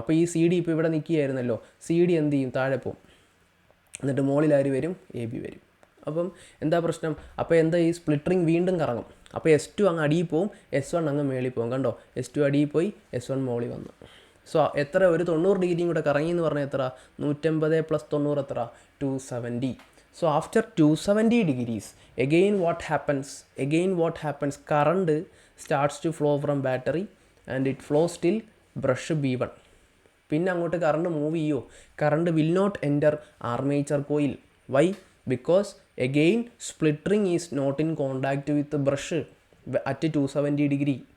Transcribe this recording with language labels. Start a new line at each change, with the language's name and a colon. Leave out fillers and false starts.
Malayalam: അപ്പോൾ ഈ C D ഇപ്പോൾ ഇവിടെ നിൽക്കുകയായിരുന്നല്ലോ, സി ഡി എന്ത് ചെയ്യും, താഴെ പോകും, എന്നിട്ട് മുകളിൽ ആര് വരും, എ ബി വരും. അപ്പം എന്താ പ്രശ്നം, അപ്പോൾ എന്താ, ഈ സ്പ്ലിറ്ററിങ് വീണ്ടും കറങ്ങും. അപ്പോൾ S2 അങ്ങ് അടിയിൽ പോവും, S1 അങ്ങ് മേളിൽ പോകും. കണ്ടോ, S2 അടിയിൽ പോയി, S1 മുകളിൽ വന്നു. സോ എത്ര, ഒരു 90 ഡിഗ്രിയും കൂടെ കറങ്ങി എന്ന് പറഞ്ഞാൽ എത്ര, 150 + 90 എത്ര, 270.
English: So after 270 degrees, again what happens, current starts to flow from battery and it flows till brush B1.
Malayalam: പിന്നെ അങ്ങോട്ട് കറണ്ട് മൂവ് ചെയ്യോ,
English: Current will not enter armature coil. Why? Because again split ring is not in contact with brush at 270 degree.